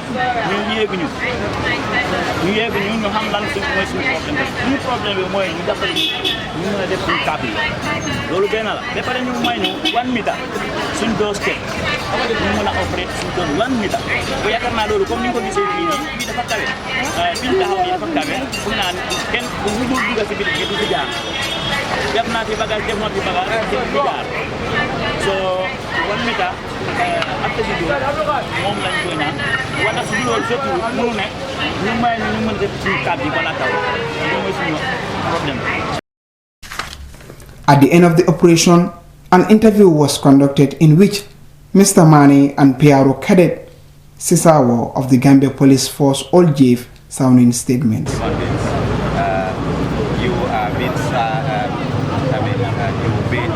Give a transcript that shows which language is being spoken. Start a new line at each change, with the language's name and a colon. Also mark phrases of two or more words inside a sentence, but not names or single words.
Wolof: ñu yéeguñu ñu xam lan mooy suñu problème bi mooy ñu defal ñu mën a def suñu câble yi loolu benn la ba pare ñu may ñu 1 meter suñ doos kër ñu mën a opérer suñu doon 1 meter bu yaakaar naa loolu comme ni nga ko gisee fii nii fii dafa tawe fi ñu taxaw nii dafa tawe fu naan kenn bu ñu dul dugg si biir du fi jaar def naa fi bagage du fi jaar so 1 meter après si doon moom lañ ko ñaan wala su loolu surtout mënu ne ñu may ñu mën def suñu câble yi balaa taw loolu mooy suñu problème.
English: At the end of the operation, an interview was conducted in which Mr. Mani and Piaro Cadet Sisawo of the Gambia Police Force all gave sounding statements. You have been, you paid